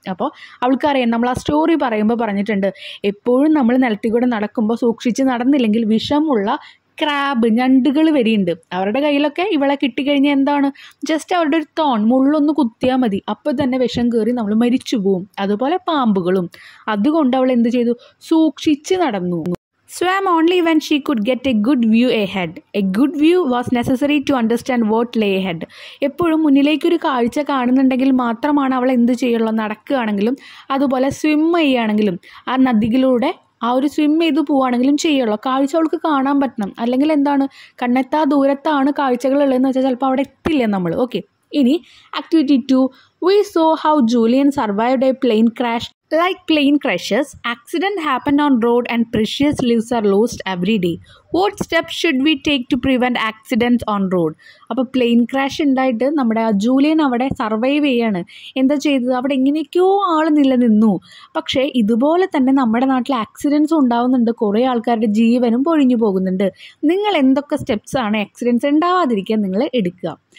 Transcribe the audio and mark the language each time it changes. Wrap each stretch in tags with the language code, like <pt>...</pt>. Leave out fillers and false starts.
<ml>അപ്പോൾ അവൾക്കറിയാം, നമ്മൾ ആ സ്റ്റോറി പറയുമ്പോൾ പറഞ്ഞിട്ടുണ്ട്, എപ്പോഴും നമ്മൾ നിലത്തിൽ കൂടെ നടക്കുമ്പോൾ സൂക്ഷിച്ച് നടന്നില്ലെങ്കിൽ വിഷമുള്ള ക്രാബ്, ഞണ്ടുകൾ വരെയുണ്ട്. അവരുടെ കയ്യിലൊക്കെ ഇവളെ കിട്ടിക്കഴിഞ്ഞാൽ എന്താണ്, ജസ്റ്റ് അവരുടെ ഒരു തോൺ, മുള്ളൊന്ന് കുത്തിയാൽ മതി, അപ്പോൾ തന്നെ വിഷം കയറി നമ്മൾ മരിച്ചു പോവും. അതുപോലെ പാമ്പുകളും. അതുകൊണ്ട് അവൾ എന്ത് ചെയ്തു? സൂക്ഷിച്ച് നടന്നു.</ml> <en>Swam only when she could get a good view ahead. A good view was necessary to understand what lay ahead.</en> <ml>എപ്പോഴും മുന്നിലേക്കൊരു കാഴ്ച കാണുന്നുണ്ടെങ്കിൽ മാത്രമാണ് അവൾ എന്ത് ചെയ്യുള്ളൂ, നടക്കുകയാണെങ്കിലും അതുപോലെ സ്വിം ചെയ്യുകയാണെങ്കിലും ആ നദികളിലൂടെ ആ ഒരു സ്വിം ചെയ്ത് പോവുകയാണെങ്കിലും ചെയ്യുള്ളൂ. കാഴ്ച അവൾക്ക് കാണാൻ പറ്റണം. അല്ലെങ്കിൽ എന്താണ്, കണ്ണെത്താ ദൂരത്താണ് കാഴ്ചകളുള്ളതെന്ന് വെച്ചാൽ ചിലപ്പോൾ അവിടെ എത്തില്ല നമ്മൾ. ഓക്കെ, ഇനി activity 2.</ml> <en>We saw how Julian survived a plane crash. Like plane crashes, accident happen on road and precious lives are lost every day. What steps should we take to prevent accidents on road?</en> <ml>അപ്പോൾ plain crash ഉണ്ടായിട്ട് നമ്മുടെ ആ Julian അവിടെ survive ചെയ്യാണ്. എന്താ ചെയ്തത്? അവിടെ എങ്ങനെയൊക്കെയോ ആൾ നിലനിന്നു. പക്ഷേ ഇതുപോലെ തന്നെ നമ്മുടെ നാട്ടിൽ ആക്സിഡൻസും ഉണ്ടാവുന്നുണ്ട്, കുറേ ആൾക്കാരുടെ ജീവനും പൊഴിഞ്ഞു പോകുന്നുണ്ട്. നിങ്ങൾ എന്തൊക്കെ സ്റ്റെപ്സാണ് ആക്സിഡൻസ് ഉണ്ടാവാതിരിക്കാൻ നിങ്ങൾ എടുക്കുക.</ml>